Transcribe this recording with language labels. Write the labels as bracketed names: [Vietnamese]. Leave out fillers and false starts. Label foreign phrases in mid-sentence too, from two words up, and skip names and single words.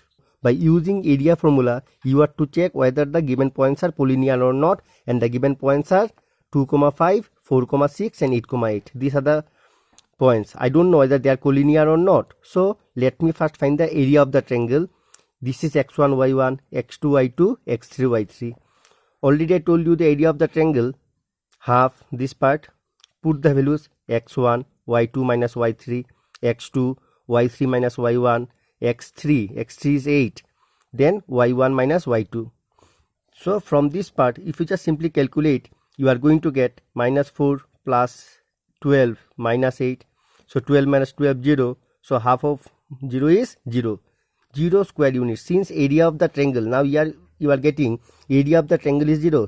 [English] By using area formula, you have to check whether the given points are collinear or not, and the given points are 2, 5, 4, 6 and 8, 8. These are the points. I don't know whether they are collinear or not. So let me first find the area of the triangle. This is x1, y1, x2, y2, x3, y3. Already I told you the area of the triangle. Half this part. Put the values x1, y2 minus y3, x2, y3 minus y1, x3. x3 is 8. Then y1 minus y2. So from this part, if you just simply calculate, you are going to get minus 4 plus 12 minus 8. So 12 minus 12, 0. So half of 0 is 0. 0 square units. Since area of the triangle, now you are getting area of the triangle is 0.